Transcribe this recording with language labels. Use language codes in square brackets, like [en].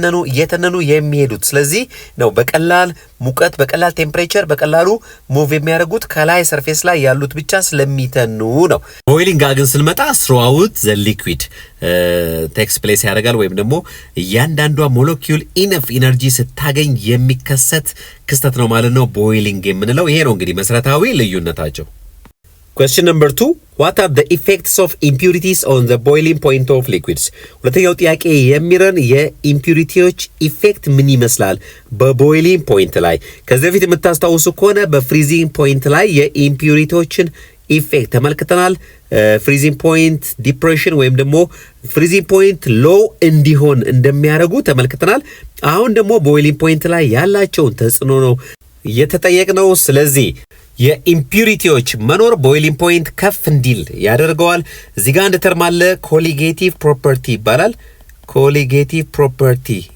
[am] እየተነኑ የሚሄዱት። ስለዚህ ነው በቀላል ሙቀት በቀላል ቴምፕሬቸር በቀላሉ ሙቭ የሚያደርጉት ከላይ ሰርፌስ ላይ ያሉት ብቻ ስለሚተኑ ነው። ቦይሊንግ ጋር ግን ስንመጣ [en] throughout the liquid [am] ቴክስ ፕሌስ ያደርጋል ወይም ደግሞ እያንዳንዷ ሞለኪውል ኢነፍ ኢነርጂ ስታገኝ የሚከሰት ክስተት ነው ማለት ነው ቦይሊንግ የምንለው። ይሄ ነው እንግዲህ መሰረታዊ ልዩነታቸው። [en] Question number 2. What are the effects of impurities on the boiling point of liquids? [am] ሁለተኛው ጥያቄ የሚረን የኢምፒሪቲዎች ኢፌክት ምን ይመስላል በቦይሊንግ ፖይንት ላይ? ከዚህ በፊት የምታስታውሱ ከሆነ በፍሪዚንግ ፖይንት ላይ የኢምፒሪቲዎችን ኢፌክት ተመልክተናል። ፍሪዚንግ ፖይንት ዲፕሬሽን ወይም ደግሞ ፍሪዚንግ ፖይንት ሎው እንዲሆን እንደሚያደርጉ ተመልክተናል። አሁን ደግሞ ቦይሊንግ ፖይንት ላይ ያላቸውን ተጽዕኖ ነው የተጠየቅነው። ስለዚህ የኢምፒሪቲዎች መኖር ቦይሊንግ ፖይንት ከፍ እንዲል ያደርገዋል። እዚህ ጋር አንድ ተርም አለ ኮሊጌቲቭ ፕሮፐርቲ ይባላል። ኮሊጌቲቭ ፕሮፐርቲ